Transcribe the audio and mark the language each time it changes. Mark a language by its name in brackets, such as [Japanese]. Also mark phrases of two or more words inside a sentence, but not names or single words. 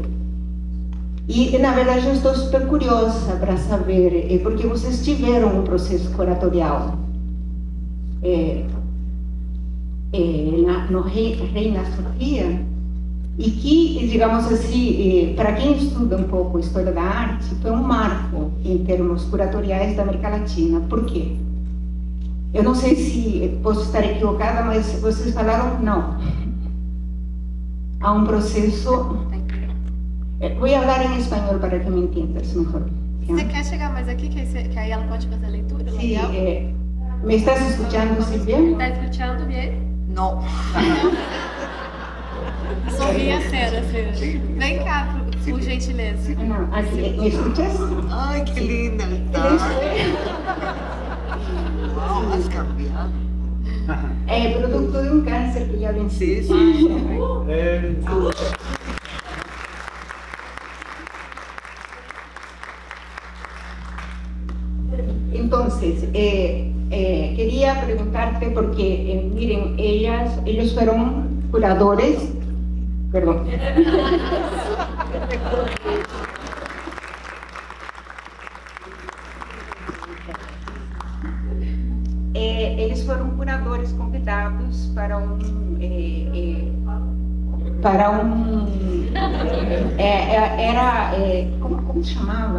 [Portuguese] E, na verdade, eu estou super curiosa para saber, porque vocês tiveram um processo curatorial no Reina Sofia, e que, digamos assim, para quem estuda um pouco a história da arte, foi um marco em termos curatoriais da América Latina. Por quê? Eu não sei se posso estar equivocada, mas vocês falaram não. Há um processo... [Spanish] Voy a hablar en español para que me entiendas mejor. [Portuguese] Você quer chegar mais aqui, que aí ela pode fazer a leitura? [Spanish] Sí, ¿me estás escuchando, Silvia? ¿Está escuchando bien? No. [Portuguese] Sorria cera, Cera. Vem cá, por gentileza. [Spanish] No, aquí, ¿me escuchas? Ay, qué linda está. Wow, has cambiado. Producto de un cáncer que ya vencí. Sí. Entonces, quería preguntarte porque, miren, ellos fueron curadores, perdón. [Portuguese] Eles foram curadores convidados para como se chamava?